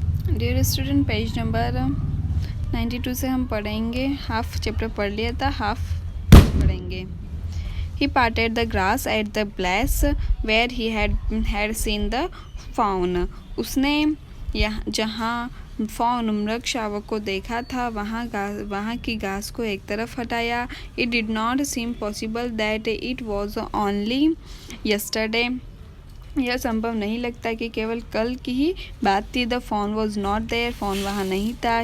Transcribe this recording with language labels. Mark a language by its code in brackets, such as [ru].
[hi] Dear student, page number 92 से हम पढ़ेंगे। हाफ चैप्टर पढ़ लिया था, हाफ पढ़ेंगे। [en] He parted the grass at the place where he had seen the fawn. [hi] उसने जहाँ fawn मृग शावक को देखा था वहाँ की घास को एक तरफ हटाया। [en] It did not seem possible that it was only yesterday. [hi] यह संभव नहीं लगता कि केवल कल की ही बात थी। [en] The fawn was not there. [hi] fawn वहाँ नहीं था।